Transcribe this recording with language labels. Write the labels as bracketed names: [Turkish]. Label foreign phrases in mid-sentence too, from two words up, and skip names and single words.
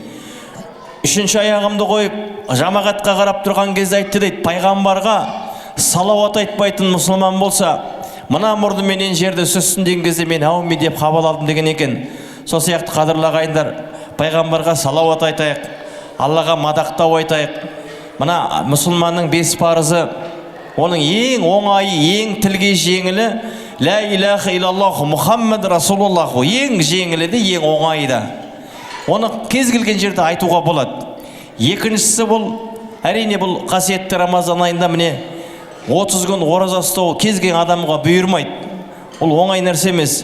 [Kazakh] Үшінші аяғымды қойып жамағатқа қарап тұрған кезде айтты дейді: "Пайғамбарға салауат айтпайтын мұсылман болса, мына мұрнымен жерді сүзсін деген кезде мен әумин деп қабыл алдым" деген екен. Сол сияқты қадірлі ағайындар, пайғамбарға салауат айтайық, Аллаға мадақтау айтайық. Мына мұсылманның 5 парызы, оның ең оңайы, ең тілге жеңілі [Arabic] لا إله إلا الله محمد رسول الله, [Kazakh] ең жеңілі де, ең оңайы да. Оны кез келген жерде айтуға болады. Екіншісі бұл, әрине бұл қасиетті Рамазан айында міне 30 күн ораза ұстау кез келген адамға бұйырмайды. Ол оңай нәрсе емес.